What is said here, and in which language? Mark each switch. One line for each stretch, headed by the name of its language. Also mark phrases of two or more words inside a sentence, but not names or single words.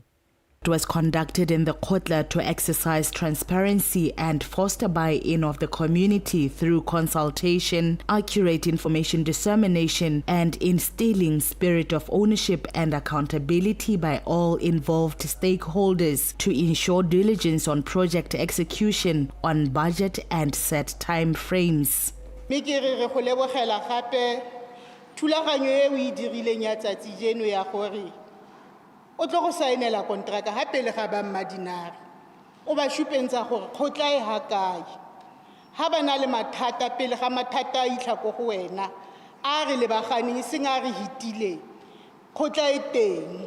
English: It was conducted in the Kotla to exercise transparency and foster buy-in of the community through consultation, accurate information dissemination, and instilling spirit of ownership and accountability by all involved stakeholders to ensure diligence on project execution on budget and set time frames.
Tswana: o tlo go saenela kontraka ha pele ga ba Madinare o ba shupentsha gore khotla e ha kae ha ba na le mathata pele ga mathata a itlha go wena a re le bagane seng a re hitile khotla e teng